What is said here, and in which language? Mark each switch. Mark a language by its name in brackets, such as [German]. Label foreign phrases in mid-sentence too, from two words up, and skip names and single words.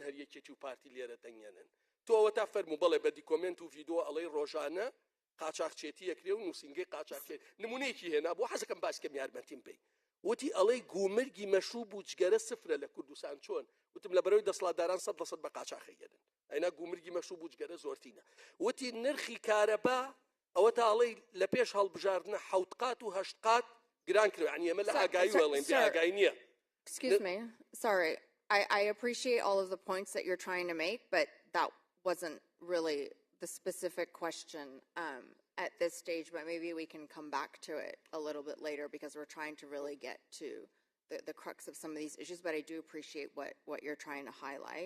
[Central Kurdish] هەر یەکێتی و پارتی لێرە دەنگێنن تۆەوە تا فەرموو بەڵێ بە دیکۆمنت و ڤیدۆ ئەڵەی ڕۆژانە قاچاقچێتی یەکرێ و نووسینگەی قاچاقچێت نمونەیەکی هێنا بۆ حەزەکەم باسکەم یارمەتیم بێ وتی ئەڵەی گومرگی مەشروب و جگەرە سفرە لە کوردستان چۆن وتم لە بەرەوەی دەسەڵاتداران 100% بە قاچاقەیەدن ئەینا گومرگی مەشروب و جگەرە زۆرتینە وتی نرخی کارەبا ئەوە تا ئەڵەی لە پێش هەڵبژاردنە 7 قات و 8 قات گران کرد یعنی ئێمە لە ئاگایی وەڵێن بێ ئاگایی نییە. [English] Excuse me. Sorry. I appreciate all of the points that you're trying to make, but that wasn't really the specific question at this stage, but maybe we can come back to it a little bit later because we're trying to really get to the crux of some of these issues, but I do appreciate what you're trying to highlight.